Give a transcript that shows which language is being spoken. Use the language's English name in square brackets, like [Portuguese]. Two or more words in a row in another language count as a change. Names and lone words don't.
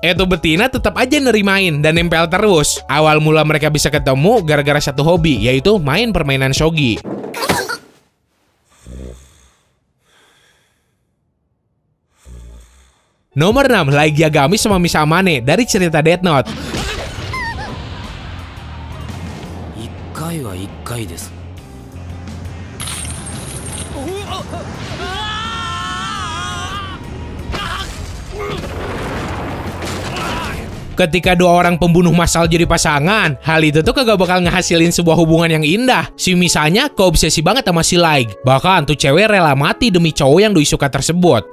[Indonesian] Tuh betina tetap aja nerimain dan nempel terus. Awal mula mereka bisa ketemu gara-gara satu hobi, yaitu main permainan shogi. Nomor 6, Light Yagami sama Misamane dari cerita Death Note. [Japanese] 1 回は1回です。 [Indonesian] Ketika dua orang pembunuh massal jadi pasangan, hal itu tuh kagak bakal ngehasilin sebuah hubungan yang indah. Si Misanya keobsesi banget sama si Light. Bahkan tuh cewek rela mati demi cowok yang doi suka tersebut.